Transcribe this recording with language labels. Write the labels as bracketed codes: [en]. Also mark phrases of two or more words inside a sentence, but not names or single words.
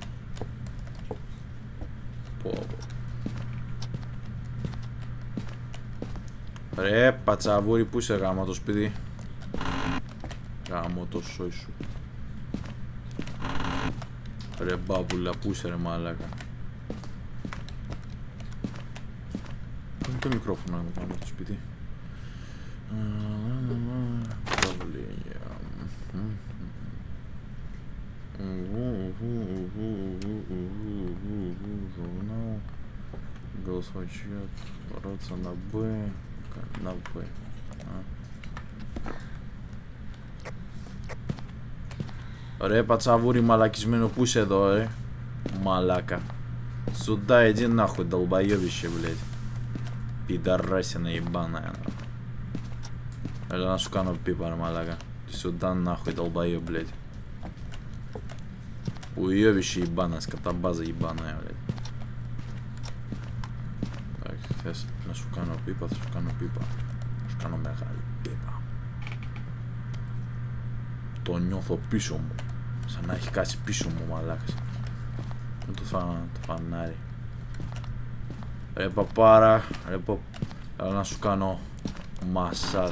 [el] Ρε πατσαβούρι, πού είσαι γάμο το σπίτι? Γάμο το σόι σου. Ρε μπάμπουλα, πού είσαι ρε μαλάκα? Πού είναι το μικρόφωνο να κάνω το σπίτι? [ru] Голосовой чат, бороться на Б, на Б. [el] Ρε πατσαβούρι μαλακισμένο, πού είσαι εδώ, Малака. [ru] Сюда иди нахуй, долбоёбище, блядь. Пидорасина ебаная. [el] Έλα να σου κάνω πίπα, ρε μαλάκα. [ru] Сюда нахуй, долбоёб, блядь. Уёбище ебаное, скотобаза ебаная, блядь. Так, [el] θες να σου κάνω πίπα, θα σου κάνω πίπα. Θα σου κάνω μεγάλη πίπα. Το νιώθω πίσω μου. Σαν να έχει κάτσει πίσω μου, μαλάκας. Με το φανάρι. Ρε παπάρα, έλα να σου κάνω μασάζ.